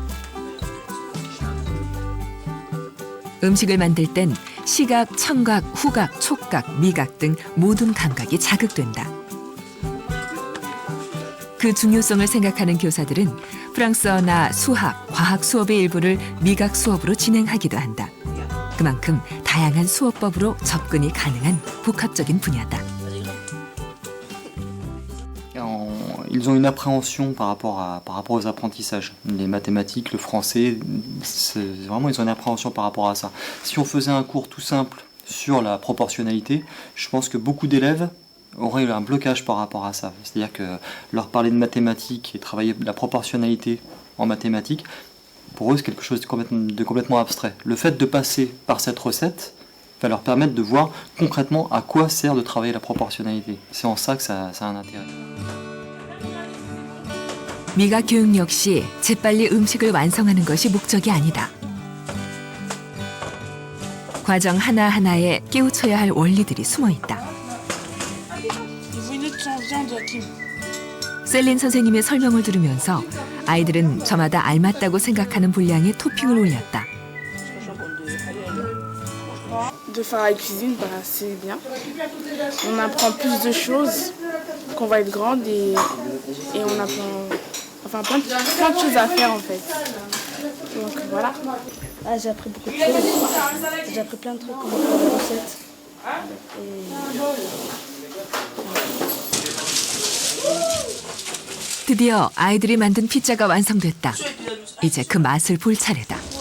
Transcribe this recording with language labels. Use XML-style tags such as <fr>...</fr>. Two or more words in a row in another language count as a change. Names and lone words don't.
<ko>음식을 만들 땐 시각, 청각, 후각, 촉각, 미각 등 모든 감각이 자극된다. 그 중요성을 생각하는 교사들은 프랑스어나 수학, 과학 수업의 일부를 미각 수업으로 진행하기도 한다. 그만큼 다양한 수업법으로 접근이 가능한 복합적인 분야다.</ko> <fr>Ils ont une appréhension par rapport aux apprentissages. Les mathématiques, le français, vraiment ils ont une appréhension par rapport à ça. Si on faisait un cours tout simple sur la proportionnalité, je pense que beaucoup d'élèves auraient un blocage par rapport à ça. C'est-à-dire que leur parler de mathématiques et travailler la proportionnalité en mathématiques, pour eux c'est quelque chose de complètement abstrait. Le fait de passer par cette recette va leur permettre de voir concrètement à quoi sert de travailler la proportionnalité. C'est en ça que ça a un intérêt.</fr> <ko>미각 교육 역시 재빨리 음식을 완성하는 것이 목적이 아니다. 과정 하나하나에 깨우쳐야 할 원리들이 숨어 있다. 셀린 선생님의 설명을 들으면서 아이들은 저마다 알맞다고 생각하는 분량의 토핑을 올렸다.</ko> <fr>De faire la cuisine, c'est bien. On apprend plus de choses qu'on va être grande et on apprend plein de choses à faire en fait. Donc voilà. Ah, j'ai appris beaucoup de choses. J'ai appris plein de trucs comme des recettes.</fr> <ko>드디어 아이들이 만든 피자가 완성됐다. 이제 그 맛을 볼 차례다.</ko>